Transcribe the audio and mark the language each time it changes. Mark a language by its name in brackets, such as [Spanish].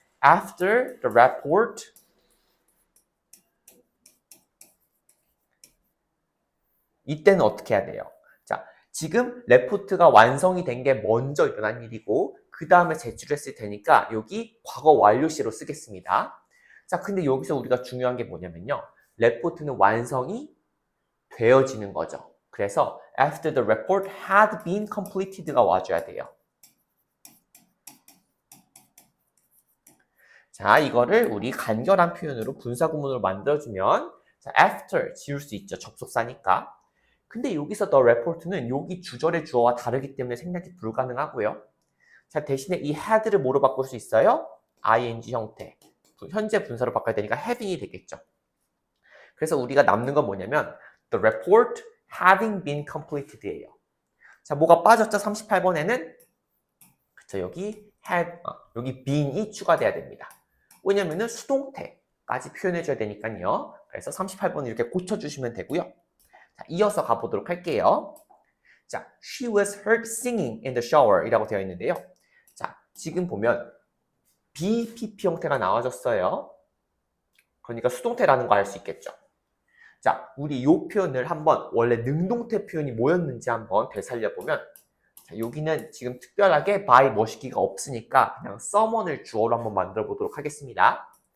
[English] After the report [Korean] 이때는 어떻게 해야 돼요? 자, 지금 레포트가 완성이 된 게 먼저 일어난 일이고 그 다음에 제출했을 테니까 여기 과거 완료시로 쓰겠습니다. 자, 근데 여기서 우리가 중요한 게 뭐냐면요. 레포트는 완성이 되어지는 거죠. [English] 그래서 after the report had been completed [Korean] 가 와줘야 돼요. 자, 이거를 우리 간결한 표현으로 분사구문으로 만들어주면 자, after 지울 수 있죠. 접속사니까. 근데 여기서 the report는 여기 주절의 주어와 다르기 때문에 생략이 불가능하고요. 자, 대신에 이 had를 뭐로 바꿀 수 있어요? ing 형태. 현재 분사로 바꿔야 되니까 having이 되겠죠. 그래서 우리가 남는 건 뭐냐면 [English] the report having been completed [Korean] 예요. 자, 뭐가 빠졌죠? 38번에는 그쵸, 여기 여기 been이 추가돼야 됩니다. 왜냐면은 수동태까지 표현해줘야 되니까요. 그래서 38번 이렇게 고쳐주시면 되고요. 자, 이어서 가보도록 할게요. [English] 자, she was heard singing in the shower [Korean] 이라고 되어 있는데요. 자, 지금 보면 BPP 형태가 나와졌어요. 그러니까 수동태라는 거 알 수 있겠죠. 자, 우리 이 표현을 한번 원래 능동태 표현이 뭐였는지 한번 되살려보면 자, 여기는 지금 특별하게 by 뭐 시기가 없으니까 그냥 someone을 주어로 한번 만들어 보도록 하겠습니다.